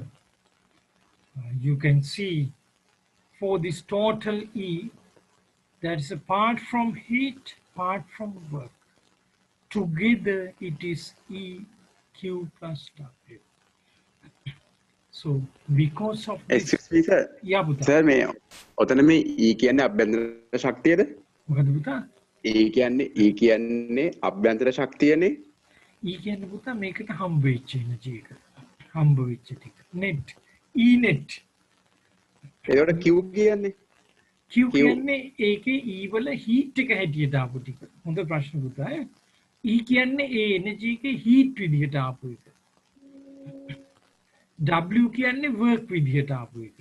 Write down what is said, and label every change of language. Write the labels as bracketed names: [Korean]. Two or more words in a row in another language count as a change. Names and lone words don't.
[English] You can see for this total E, that is a part from heat, part from work. Together it is E Q plus W. So because of this, Excuse me, sir. yeah, Buddha. Sir, [Sinhala] මේ ඔතන මේ E කියන්නේ අභ්‍යන්තර ශක්තියද? මොකද පුතා? E කියන්නේ අභ්‍යන්තර ශක්තියනේ. E කියන්නේ පුතා මේකට හම්බ වෙච්ච එනර්ජි එක. හම්බ වෙච්ච ටික. net. E net. ඒකට Q කියන්නේ Q කියන්නේ ඒකේ E වල heat එක හැටියට ආපු ටික. හොඳ ප්‍රශ්න පුතා. E කියන්නේ ඒ එනර්ජි එකේ heat විදිහට ආපු එක. W කියන්නේ work විදිහට ආපු එක.